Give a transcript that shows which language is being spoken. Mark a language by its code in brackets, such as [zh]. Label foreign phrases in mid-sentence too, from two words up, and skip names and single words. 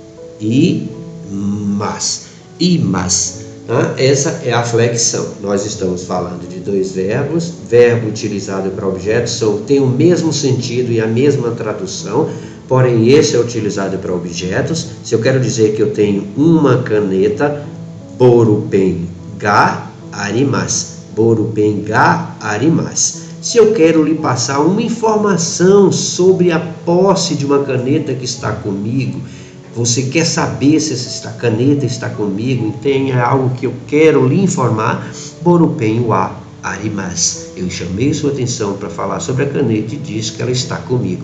[pt] Essa é a flexão. Nós estamos falando de dois verbos, verbo utilizado para objetos tem o mesmo sentido e a mesma tradução, porém esse é utilizado para objetos. Se eu quero dizer que eu tenho uma caneta, [ja] ボールペンがあります、ボールペンがあります. [pt] Se eu quero lhe passar uma informação sobre a posse de uma caneta que está comigo, você quer saber se essa caneta está comigo e tem algo que eu quero lhe informar, [ja] ボールペンはあります. [pt] Eu chamei sua atenção para falar sobre a caneta e diz que ela está comigo.